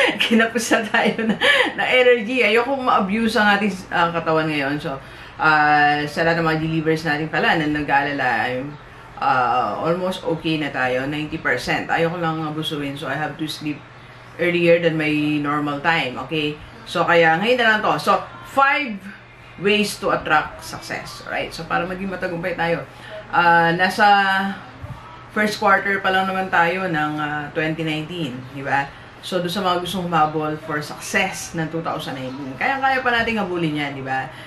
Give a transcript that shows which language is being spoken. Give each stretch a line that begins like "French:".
Filipino: Kinapos na tayo ng energy. Ayoko ma-abuse ang ating katawan ngayon. So, sa lahat ng mga delivers natin pala na nag-aalala, almost okay na tayo, 90%. Ayoko lang abusuin,
English: so I have to sleep earlier than my normal time, okay? So,
Filipino: kaya ngayon na lang to.
English: So, 5 ways to attract success, right?
Filipino: So, para maging matagumpay tayo. Nasa first quarter pa lang naman tayo ng 2019, di ba? So, doon sa mga gustong humabol for success ng 2019, kaya-kaya pa natin habulin yan, di ba?